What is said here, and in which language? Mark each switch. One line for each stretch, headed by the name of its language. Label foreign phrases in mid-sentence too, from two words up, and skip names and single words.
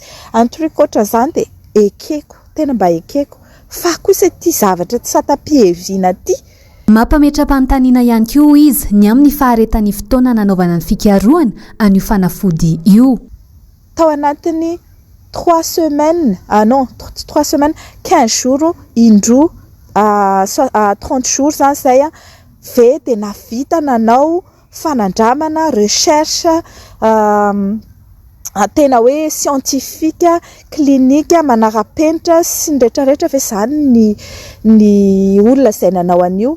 Malagasy: Antorikotra izany dia ekeko tena mba ekeko fa kosa ity zavatra tsy satapiheviana ity. Mampametra-panontaniana ihany koa izy ny amin'ny faharetan'ny fotoana nanaovana ny fikarohana an'io fanafody io. Tao anatiny
French: 3 semaines, non 3 semaines, 15 jours
Malagasy: indroa 30 jours zany zay ve dia navita nanao fanandramana recherche tena hoe
French: scientifique clinique
Malagasy: manara-penitra sy ny rehetrarehetra fa izany ny olona izay nanao an'io.